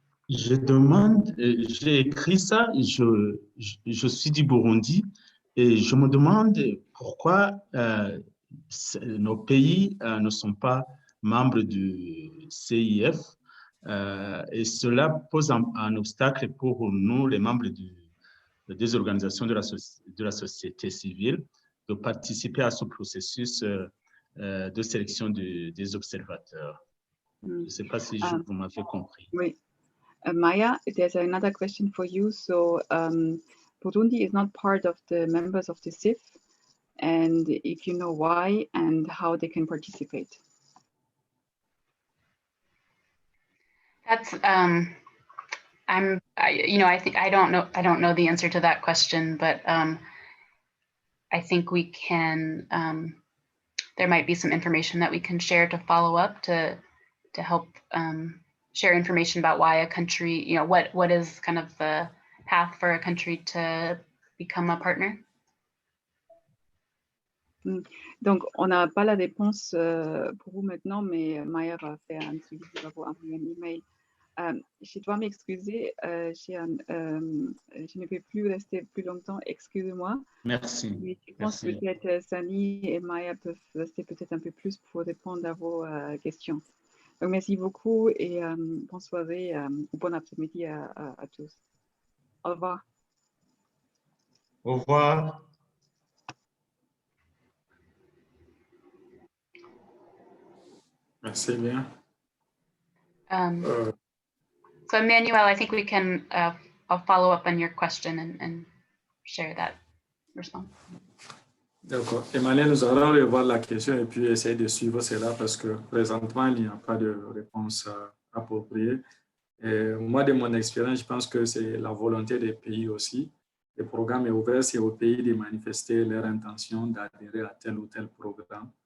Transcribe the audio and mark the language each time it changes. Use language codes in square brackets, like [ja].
[fr] Je demande, j'ai écrit ça, je suis du Burundi et je me demande pourquoi nos pays ne sont pas membres du CIF et cela pose un obstacle pour nous, les membres des organisations de la société civile, de participer à ce processus de sélection des observateurs. Je ne sais pas si vous m'avez compris. Oui. [en] Maya, there's another question for you. So Burundi is not part of the members of the CIF, and if you know why and how they can participate. That's I don't know the answer to that question, but I think we can. There might be some information that we can share to follow up to help share information about why a country, you know, what is kind of the path for a country to become a partner. [fr] Donc, on n'a pas la réponse pour vous maintenant, mais Maya va faire un suivi, va vous envoyer un email. Je dois m'excuser, je ne peux plus rester plus longtemps, excusez-moi. Merci. Mais je pense que peut-être Sani et Maya peuvent rester peut-être un peu plus pour répondre à vos questions. Donc, merci beaucoup et bonne soirée ou bon après-midi à tous. Au revoir. Au revoir. Merci bien. [en] So Emmanuel, I think we can, I'll follow up on your question and share that response. [fr] D'accord. Emmanuel, nous allons revoir la question et puis essayer de suivre cela parce que présentement, il n'y a pas de réponse appropriée. Et moi, de mon expérience, je pense que c'est la volonté des pays aussi. Le programme est ouvert, c'est aux pays de manifester leur intention d'adhérer à tel ou tel programme.